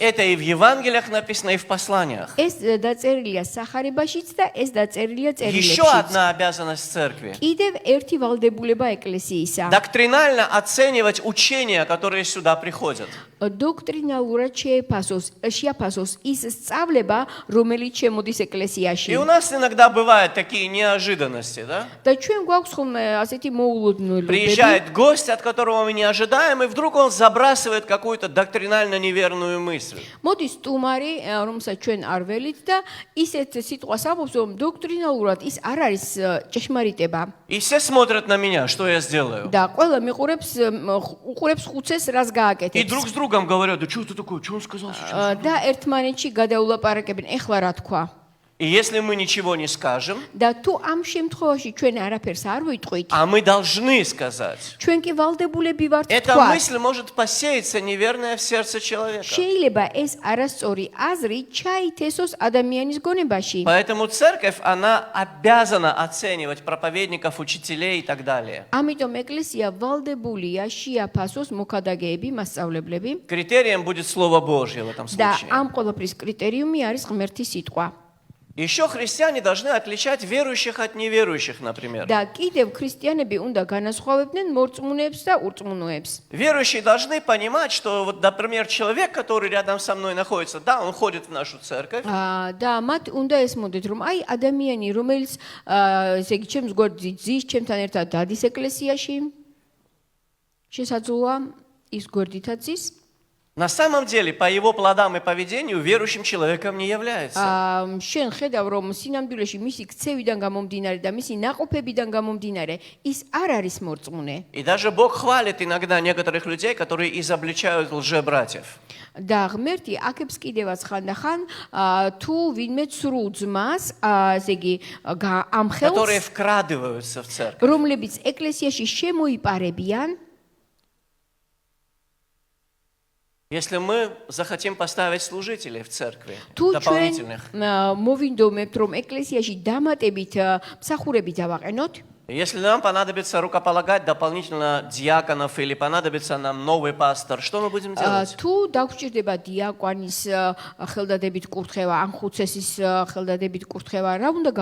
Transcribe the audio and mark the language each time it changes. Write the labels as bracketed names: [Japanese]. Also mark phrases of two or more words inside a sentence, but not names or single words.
[Russian] Это и в Евангелиях написано, и в посланиях. [Georgian] ეს დაწერილია სახარებაშიც და ეს დაწერილია [Russian] Еще [Georgian] წერილებში. [Russian] одна обязанность церкви. [Georgian] კიდევ ერთი ვალდებულება ეკლესიისა. [Russian] Доктринально оценивать учения, которые сюда приходят. [Georgian] დოქტრინალურად შეაფასოს ის სწავლება, რომელიც შემოდის ეკლესიაში. [Russian] И у нас иногда бывают такие неожиданности, да? [Georgian] და ჩვენ გვაქვს ხოლმე ასეთი მოულოდნელობები. [Russian] Приезжает гость, от которого мы не ожидаем, и вдруг он забрасывает какую-то доктринально неверную мысль. [Georgian] მოდის სტუმარი, რომელსაც ჩვენ არ ველით და ისეთ სიტყვას ამბობს, რომ დოქტრინალურად ის არ არის ჭეშმარიტება. [Russian] И все смотрят на меня, что я сделаю. [Georgian] და ყველა უყურებს ხუცეს, რას [Russian] И [Georgian] გააკეთებს. [Russian] друг с другом говорят, да что ты такое, что он сказал сейчас? [Georgian] და ერთმანეთში გადაულაპარაკებენ, ეხლა რა თქვა. [Russian] И если мы ничего не скажем, [Georgian] და თუ ამ შემთხვევაში ჩვენ არაფერს არ ვიტყვით, [Russian] а мы должны сказать, [Georgian] ჩვენ კი ვალდებულები ვართ [Russian] эта [Georgian] თქვა. [Russian] мысль может посеяться неверная в сердце человека. [Georgian] შეიძლება ეს არასწორი აზრი ჩაითესოს ადამიანის გონებაში. [Russian] Поэтому церковь, она обязана оценивать проповедников, учителей и так далее. [Georgian] ამიტომ ეკლესია ვალდებულია შეაფასოს მოქადაგეები, მასწავლებლები [Russian] Критерием будет Слово Божье в этом [Georgian] და [Russian] случае. [Georgian] ამ ყველაფრის კრიტერიუმი არის ღმერთის სიტყვა. [Russian] Еще христиане должны отличать верующих от неверующих, например. [Georgian] და კიდევ ქრისტიანები უნდა განასხვავებდნენ მორწმუნეებს და ურწმუნოებს. [Russian] Верующие должны понимать, что, вот, например, человек, который рядом со мной находится, да, он ходит в нашу церковь, [Georgian] და მათ უნდა ესმოდეთ, რომ აი ადამიანი, რომელიც ესე იგი ჩემს გვერდზე ძის, ჩემთან ერთად დადის ეკლესიაში, შესაძლოა ის გვერდითაც ის [Russian] на самом деле, по его плодам и поведению, верующим человеком не является. [Georgian] შენ ხედავ რომ სინამდვილეში მისი ქცევიდან გამომდინარე და მისი ნაყოფებიდან გამომდინარე ის არ არის მორწმუნე. [Russian] И даже Бог хвалит иногда некоторых людей, которые изобличают лжебратьев. [Georgian] და ღმერთი აქებს კიდევაც ხანდახან თუ ვინმე ცრუ ძმას, ესე იგი [Russian] Которые [Georgian] ამხელს, [Russian] вкрадываются в церковь. [Georgian] რომლებიც ეკლესიაში შემოიპარებიან, [Russian] Если мы захотим поставить служителей в церкви, [Georgian] თუ [Russian] дополнительных, [Georgian] ჩვენ მოვინდომებთ რომ ეკლესიაში დამატებით მსახურები დავაყენოთ, [Russian] если нам понадобится рукополагать дополнительно диаконов или понадобится нам новый пастор, что мы будем делать? [Georgian] თუ დაგვჭირდება დიაკვანის ხელდადებით კურთხევა, ან ხუცესის ხელდადებით კურთხევა, რა უნდა